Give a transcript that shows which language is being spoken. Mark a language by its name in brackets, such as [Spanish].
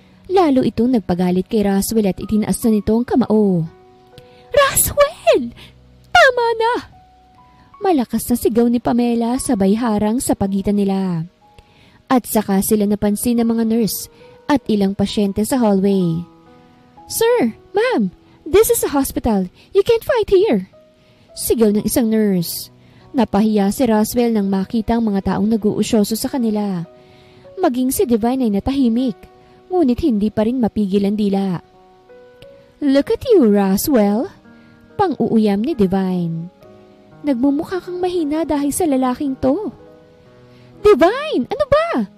[Filipino] Lalo itong nagpagalit kay Roswell at itinaas na nito ang kamao. Roswell! Tama na! Malakas na sigaw ni Pamela sabay harang sa pagitan nila. At saka sila napansin ng mga nurse at ilang pasyente sa hallway. [English] Sir, ma'am, this is a hospital. You can't fight here. [Filipino] Sigaw ng isang nurse. Napahiya si Roswell nang makita ang mga taong nag-uusyoso sa kanila. Maging si Divine ay natahimik, ngunit hindi pa rin mapigil ang dila. [English] Look at you, Roswell. [Filipino] Pang-uuyam ni Divine. Nagmumukha kang mahina dahil sa lalaking to. Divine! Ano ba?